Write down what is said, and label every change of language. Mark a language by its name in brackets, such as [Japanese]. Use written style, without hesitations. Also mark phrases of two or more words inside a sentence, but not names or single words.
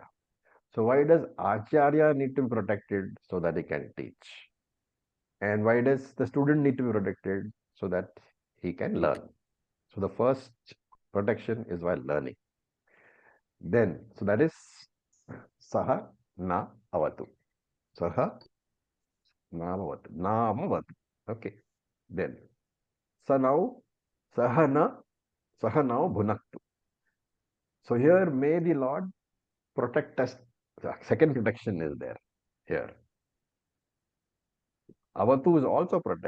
[English] So why does Acharya need to be protected? So that he can teach. And why does the student need to be protected? So that he can learn. So the first protection is while learning. Then, so that is [Sanskrit] Saha na avatu. Saha na avatu. Na avatu. [English] Okay. [Sanskrit] Then, Sa now, Saha now bhunaktu. [English] So here may the Lord protect us. The second protection is there here. Avatu is also protect.